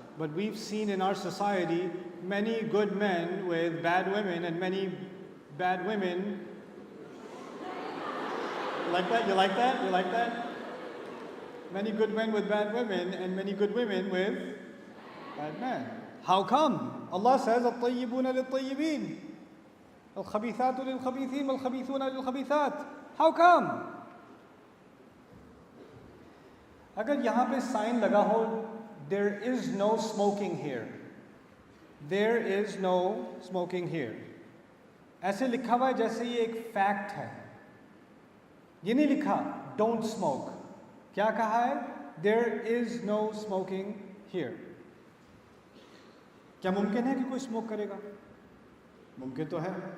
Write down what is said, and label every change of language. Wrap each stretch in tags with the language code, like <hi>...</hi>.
<en>But we've seen in our society many good men with bad women and many bad women. Like that? You like that? You like that? Many good men with bad women and many good women with bad men. How come? Allah says,</en> <ar>الطيبون للطيبين الخبيثات للخبيثين والخبيثون للخبيثات.</ar> <en>How come?</en> <ur>اگر یہاں پہ sign لگا ہو</ur> <en>there is no smoking here. There is no smoking here.</en> <ur>ایسے لکھا ہوا ہے جیسے یہ ایک فیکٹ ہے. یہ نہیں لکھا</ur> <en>Don't smoke.</en> <ur>کیا کہا ہے؟</ur> <en>There is no smoking here.</en> <ur>کیا ممکن ہے کہ کوئی اسموک کرے گا؟ ممکن تو ہے.</ur>